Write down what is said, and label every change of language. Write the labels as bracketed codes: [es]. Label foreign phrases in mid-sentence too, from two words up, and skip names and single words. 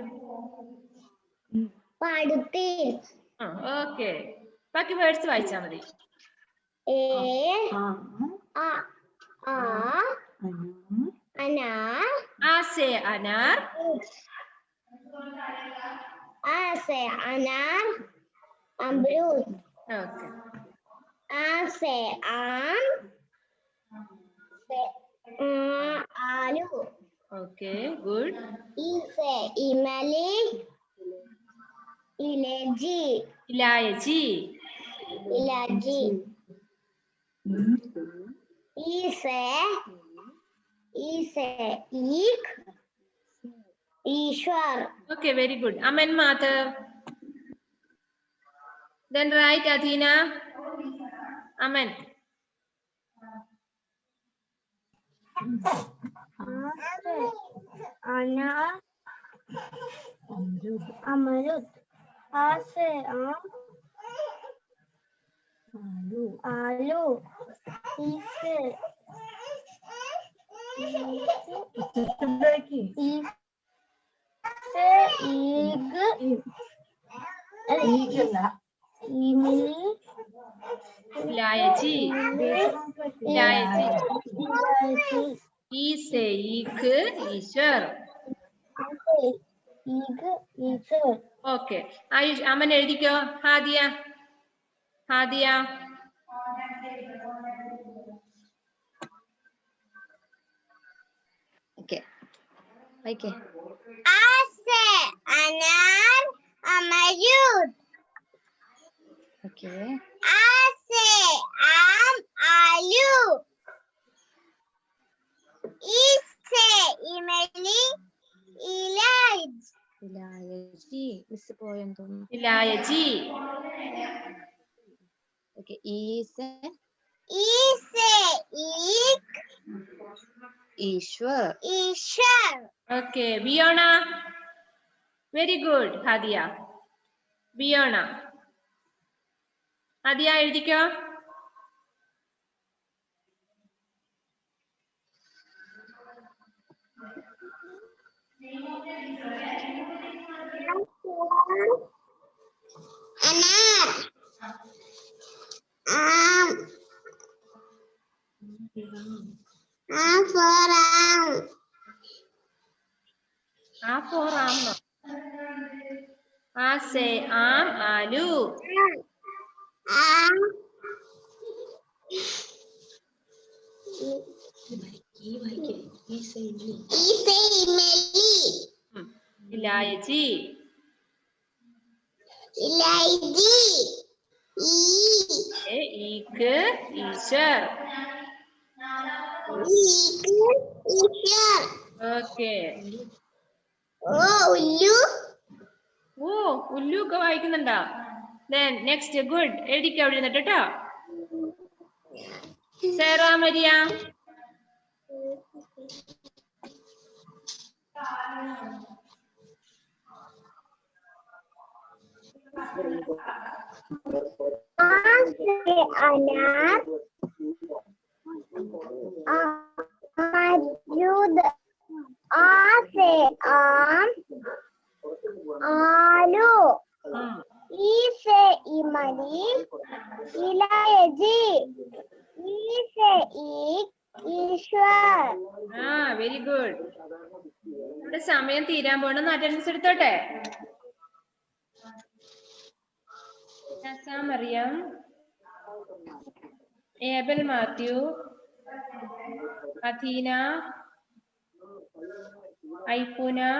[ml] ഓക്കെ, ബാക്കി വേർഡ്സ് വായിച്ചാ മതി. [hi] आ से अनार, अमरूद, [ml] ഓക്കെ. [hi] आ से आम, आलू, [en] okay, good. [hi] ई से इमली, इलायची, ഇലായച്ചി, इलायची, ई से ईख, ईश्वर. [en] okay, very good. Aman Madhav. Then write Athena. Aman. [hi] अनार, अमरूद, आ से आम, आलू, ई से ईग, इमली, ഇലായച്ചി, ഇലായച്ചി. इलायची, ई से ईख, ईश्वर. ईग, ईश्वर. [ml] ഓക്കെ, ആയുഷ് അമൻ എഴുതിക്കോ. ഹാദിയ, ഹാദിയ. ഓക്കെ വായിക്കേ. [hi] आ से अनार, अमरूद, [ml] ഓക്കെ [hi] आ से आम, आलू, ई से इमली, इलायची, [ml] ഇലായച്ചി. മിസ് പോയെന്ന് തോന്നുന്നു. [hi] ഇലായച്ചി. [ml] ഓക്കെ ഈസ് [hi] ई से ईख, ഈശ്വർ. ईश्वर. [en] okay, Biyona. very good Hadiya. [ml] ബിയോണ. ഹാദിയ എഴുതിക്കോ. [hi] अनार, आम, for आम, आ फॉर आम. आ से आम, आलू. आम, ई से इमली, ഇലായച്ചി, इलायची, ईख, ईश्वर. ईश्वर. [ml] ഓക്കെ. [hi] ओ उल्लू, [ml] ഓ, ഉല്ലു ഒക്കെ വായിക്കുന്നുണ്ടോ? [en] Then next, good. [ml] എഴുതിക്കോ അവിടെ നിന്നിട്ട് കേട്ടോ. സേറ മരിയ. [hi] अनार, अमरूद, आ से आम, आलू, ई से इमली, इलायची, ई से ईख, ईश्वर. [en] aa, very good. [ml] ഇവിടെ സമയം തീരാൻ പോണെന്ന് അറ്റൻഡൻസ് എടുത്തോട്ടെ. മറിയം, ഏബൽ മാത്യു, അഥീന, ഐഫുന,